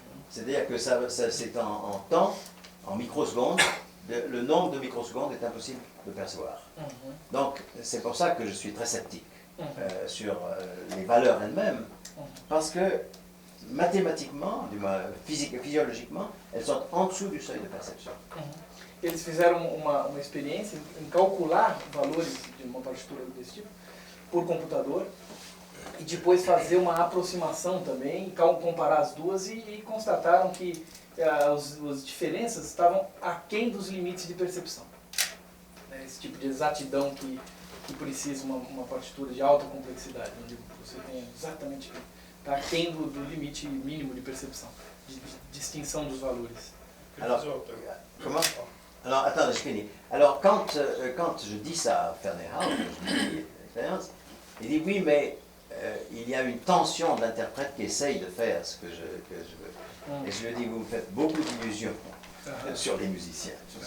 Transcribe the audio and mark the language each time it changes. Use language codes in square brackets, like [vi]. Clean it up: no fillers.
[fr] C'est-à-dire que c'est en temps, en microsecondes, le nombre de microsecondes est impossible de percevoir. Donc, c'est pour ça que je suis très sceptique sur les valeurs elles-mêmes, parce que mathématiquement, du moins physiologiquement, elles sont en dessous du seuil de perception. [pt] Eles fizeram uma experiência em calcular valores de uma partitura desse tipo por computador e depois fazer uma aproximação também, comparar as duas e constataram que as diferenças estavam aquém dos limites de percepção. Esse tipo de exatidão que precisa uma partitura de alta complexidade, onde você tem exatamente, está aquém do limite mínimo de percepção, de distinção dos valores. [fr] Alors, comment? Alors, attends, je finis. Alors, quand je dis ça à Ferneyhough, je lui dis l'expérience, il dit oui, mais il y a une tension de l'interprète qui essaye de faire ce que je veux. Et je lui dis, vous me faites beaucoup d'illusions sur les musiciens.